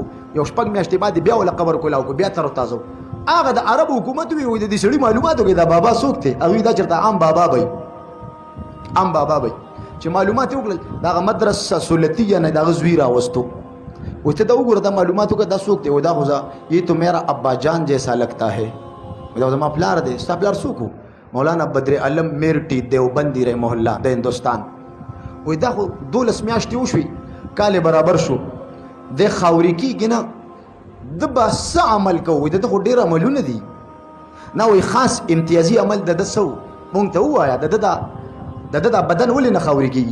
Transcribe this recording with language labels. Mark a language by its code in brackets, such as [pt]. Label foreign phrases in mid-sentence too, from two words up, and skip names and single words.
[ps] یو شپږ میاشتې بعد بیا ولا قبر کولاو کو بیا تر او تازه. هغه د عرب حکومت وی د دې سړي معلوماتو کې دا بابا څوک دی، هغوی دا چېرته عام بابا به عام بابا به چې معلومات یې وکړل د هغه مدرسه سولتیه نه د هغه زوی راوستو. وایي ته دا وګوره دا معلومات وکړه دا څوک دی، وایي دا خو [ur] یہ تو میرا ابا جان جیسا لگتا ہے، [ps] دا زما پلار دی. ستا پلار څوک و؟ مولانا بدر عالم میرټي دیوبندي [ar] رحمه الله [ps] د هندوستان. وایي دا خو 12 میاشتې وشوي کال برابر شو، د خاورې کېږي نه د به څه عمل کوو، وایي د خو ډېر عملونه دي نه، وایي خاص امتیازي عمل د ده څه و مونږ ته ووایه د ده دا بدن ولې نه خاورې کېږي.